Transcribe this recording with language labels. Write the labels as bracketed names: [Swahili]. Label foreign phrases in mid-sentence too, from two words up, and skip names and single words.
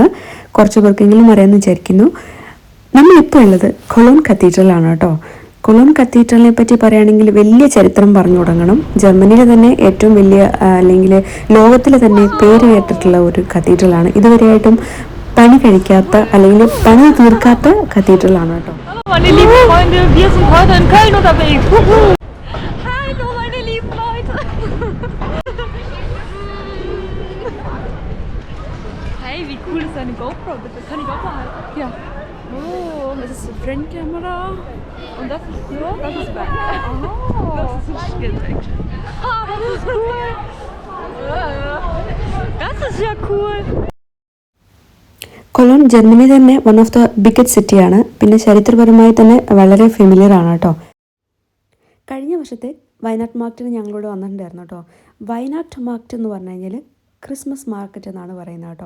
[Malayalam] കുറച്ച് പേർക്കെങ്കിലും അറിയാമെന്ന് വിചാരിക്കുന്നു. നമ്മളിപ്പോൾ ഉള്ളത് കൊളോൺ കത്തീഡ്രലാണ് കേട്ടോ. കൊളോൺ കത്തീഡ്രലിനെ പറ്റി പറയുകയാണെങ്കിൽ വലിയ ചരിത്രം പറഞ്ഞു തുടങ്ങണം. ജർമ്മനിയിലെ തന്നെ ഏറ്റവും വലിയ അല്ലെങ്കിൽ ലോകത്തിലെ തന്നെ പേര് കേട്ടിട്ടുള്ള ഒരു കത്തീഡ്രലാണ്. ഇതുവരെയായിട്ടും പണി കഴിക്കാത്ത അല്ലെങ്കിൽ പണി തീർക്കാത്ത കത്തീഡ്രലാണ് കേട്ടോ. [German] Meine lieben Freunde, wir sind heute in Köln unterwegs. Hallo meine lieben Leute. Hey, wie cool ist deine GoPro bitte? Kann ich auch mal halten? Ja. Oh, das ist die Frontkamera. Und das ist so? Das ist back. Oh. Das ist ein Skit Action. Ah, das ist cool. Das ist ja cool. [Malayalam] കൊളോൺ ജർമ്മനി തന്നെ [English] one of the biggest [Malayalam] സിറ്റിയാണ്. പിന്നെ ചരിത്രപരമായി തന്നെ വളരെ ഫെമിലിയർ ആണ് കേട്ടോ. കഴിഞ്ഞ വർഷത്തെ വയനാട് മാർക്കറ്റിന് ഞങ്ങളോട് വന്നിട്ടുണ്ടായിരുന്നു കേട്ടോ. വയനാട് മാർക്കറ്റ് എന്ന് പറഞ്ഞു കഴിഞ്ഞാൽ [English] Christmas market [Malayalam] എന്നാണ് പറയുന്നത് കേട്ടോ.